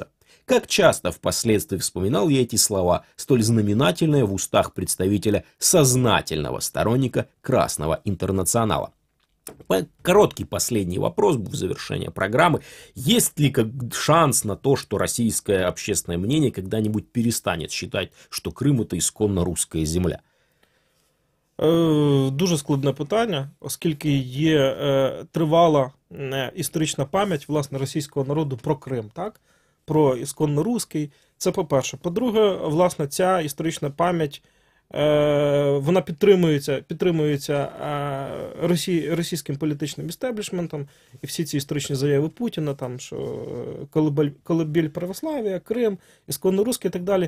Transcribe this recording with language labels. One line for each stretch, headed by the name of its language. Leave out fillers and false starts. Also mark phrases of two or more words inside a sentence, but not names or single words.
Russian: Как часто впоследствии вспоминал я эти слова, столь знаменательные в устах представителя сознательного сторонника Красного Интернационала. Короткий последний вопрос в завершение программы. Есть ли шанс на то, что российское общественное мнение когда-нибудь перестанет считать, что Крым – это исконно русская земля?
Ukrainian: Дуже складне питання, оскільки є тривала історична пам'ять, власне, російського народу про Крим, так? Про ісконно руський. Це по-перше. По-друге, власне, ця історична пам'ять, вона підтримується російським політичним істеблішментом, і всі ці історичні заяви Путіна, там, що колыбель православ'я, Крим, ісконно руський і так далі.